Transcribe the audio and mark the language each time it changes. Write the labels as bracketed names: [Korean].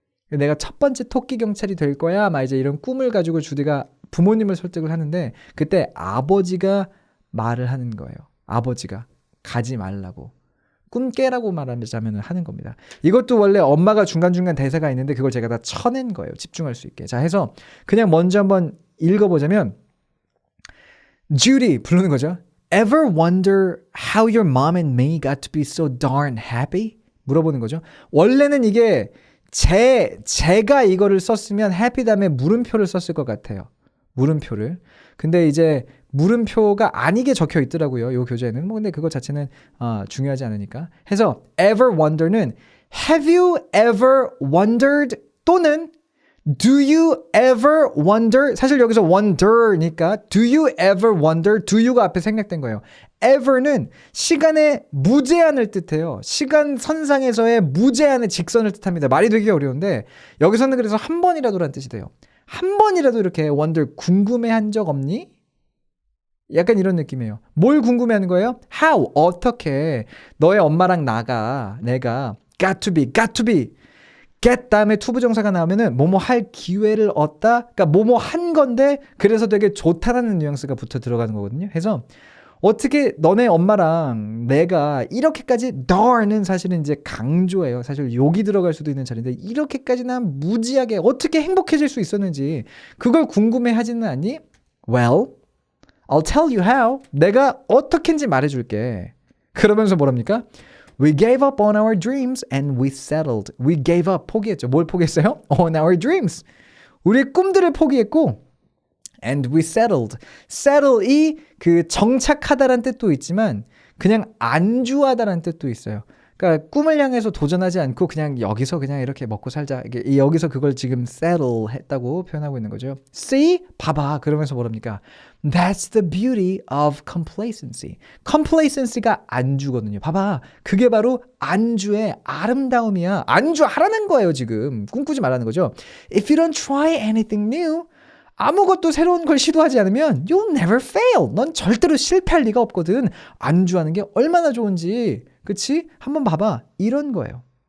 [Korean] 내가 첫 번째 토끼 경찰이 될 거야. 아마 이제 이런 꿈을 가지고 주디가 부모님을 설득을 하는데 그때 아버지가 말을 하는 거예요. 아버지가 가지 말라고. 꿈 깨라고 말하자면 하는 겁니다. 이것도 원래 엄마가 중간중간 대사가 있는데 그걸 제가 다 쳐낸 거예요. 집중할 수 있게. 자, 해서 그냥 먼저 한번 읽어보자면 Judy 부르는 거죠. [English] Ever wonder how your mom and me got to be so darn happy? [Korean] 물어보는 거죠. 원래는 이게 제가 이거를 썼으면 happy 다음에 물음표를 썼을 것 같아요. 물음표를. 근데 이제 물음표가 아니게 적혀 있더라고요. 요 교재에는. 뭐 근데 그거 자체는 중요하지 않으니까. [English] 해서 ever wonder는 have you ever wondered [Korean] 또는 [English] do you ever wonder? [Korean] 사실 여기서 [English] wonder니까 do you ever wonder? [Korean] do you가 앞에 생략된 거예요. ever는 시간의 무제한을 뜻해요. 시간 선상에서의 무제한의 직선을 뜻합니다. 말이 되게 어려운데 여기서는 그래서 한 번이라도란 뜻이 돼요. 한 번이라도 이렇게 wonder 궁금해한 적 없니? 약간 이런 느낌이에요. 뭘 궁금해하는 거예요? How? 어떻게 너의 엄마랑 내가 [English] got to be [Korean] get 다음에 투부정사가 나오면은 뭐뭐 할 기회를 얻다. 그러니까 뭐뭐 한 건데 그래서 되게 좋다라는 뉘앙스가 붙어 들어가는 거거든요. 해서 어떻게 너네 엄마랑 내가 이렇게까지 darn은 사실은 이제 강조예요. 사실 욕이 들어갈 수도 있는 자리인데 이렇게까지 난 무지하게 어떻게 행복해질 수 있었는지 그걸 궁금해하지는 않니? [English] Well, I'll tell you how. [Korean] 내가 어떻게인지 말해줄게. 그러면서 뭐랍니까? [English] We gave up on our dreams and we settled. We gave up. [Korean] 포기했죠. 뭘 포기했어요? [English] On our dreams. [Korean] 우리의 꿈들을 포기했고 [English] and we settled. [Korean] settle이 그 정착하다란 뜻도 있지만 그냥 안주하다란 뜻도 있어요. 그러니까 꿈을 향해서 도전하지 않고 그냥 여기서 그냥 이렇게 먹고 살자. 이게 여기서 그걸 지금 settle 했다고 표현하고 있는 거죠. [English] See? [Korean] 봐봐. 그러면서 뭐랍니까? [English] That's the beauty of complacency. [Korean] complacency가 안주거든요. 봐봐. 그게 바로 안주의 아름다움이야. 안주하라는 거예요, 지금. 꿈꾸지 말라는 거죠. [English] If you don't try anything new, [Korean] 아무것도 새로운 걸 시도하지 않으면 [English] you'll never fail. [Korean] 넌 절대로 실패할 리가 없거든. 안주하는 게 얼마나 좋은지. 그치? 한번 봐봐. 이런 거예요.